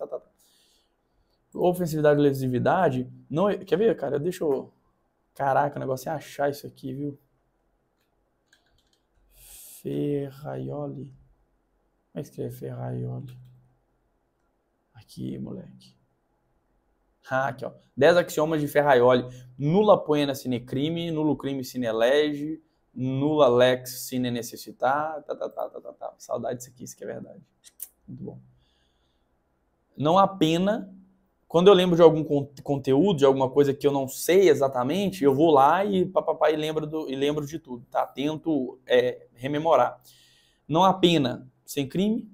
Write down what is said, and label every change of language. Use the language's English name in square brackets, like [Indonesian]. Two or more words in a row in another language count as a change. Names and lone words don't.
[Portuguese] Ofensividade e lesividade, não, quer ver, cara? Deixa eu... Caraca, o negócio é achar isso aqui, viu? Ferraioli. Como é que escreve Ferraioli? Aqui, moleque. Aqui, ó. 10 axiomas de Ferraioli. [Latin] Nulla poena sine crime, nullo crime sine lege, nulla lex sine necessitar. [Portuguese] Tá. Saudade disso aqui, isso que é verdade. Muito bom. Não há pena. Quando eu lembro de algum conteúdo, de alguma coisa que eu não sei exatamente, eu vou lá e lembro de tudo, tá? Tento rememorar. Não há pena sem crime.